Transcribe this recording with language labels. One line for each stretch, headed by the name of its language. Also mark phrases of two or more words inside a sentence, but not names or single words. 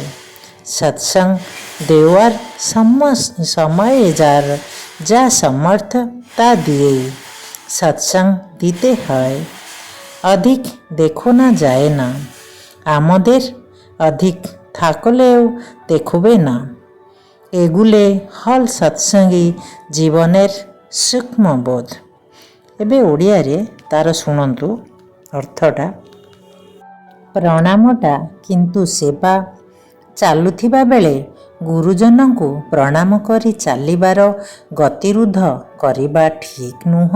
Bangla: সৎসঙ্গ দেওয়ার সময়ে যার যা সমর্থ তা দিয়েই সৎসঙ্গ দিতে হয়। অধিক দেখো যায় না, আমাদের অধিক থাকলেও দেখবে না। এগুলে হল সৎসঙ্গী জীবনের সূক্ষ্ম বোধ।
Odia: ଏବେ ଓଡ଼ିଆରେ ତାର ଶୁଣନ୍ତୁ ଅର୍ଥଟା। ପ୍ରଣାମଟା କିନ୍ତୁ ସେବା, ଚାଲୁଥିବା ବେଳେ ଗୁରୁଜନଙ୍କୁ ପ୍ରଣାମ କରି ଚାଲିବାର ଗତିରୁଦ୍ଧ କରିବା ଠିକ୍ ନୁହଁ।